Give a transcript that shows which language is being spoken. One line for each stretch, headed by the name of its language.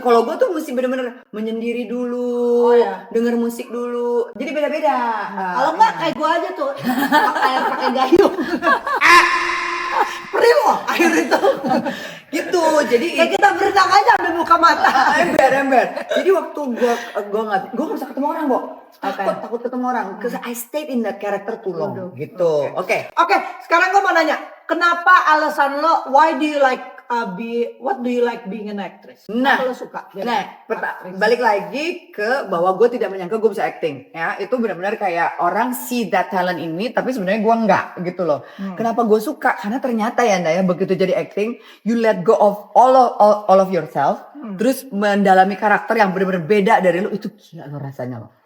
Indonesian: Kalau gue tuh mesti bener-bener menyendiri dulu, denger musik dulu. Jadi beda-beda. Kalau enggak kayak gue aja tuh, pakai gayung. Perih loh air itu. Gitu. Jadi Kayak kita berenang aja ambil buka mata. ember. Jadi waktu gue nggak bisa ketemu orang, Bo. Takut ketemu orang.
English: Because I stayed in that character too long.
Indonesian: Gitu. Oke. Oke, sekarang gue mau nanya, kenapa alasan lo,
English: why do you like what do you like being an actress?
Indonesian: Nah, Kenapa lo suka? balik lagi ke bahwa gue tidak menyangka gue bisa acting ya. Itu benar-benar kayak orang
English: see that talent
Indonesian: ini tapi sebenarnya gue enggak gitu loh. Kenapa gue suka? Karena ternyata ya Nda ya, begitu jadi acting
English: you let go of all of yourself,
Indonesian: terus mendalami karakter yang benar-benar beda dari lu, itu gila lo rasanya lo.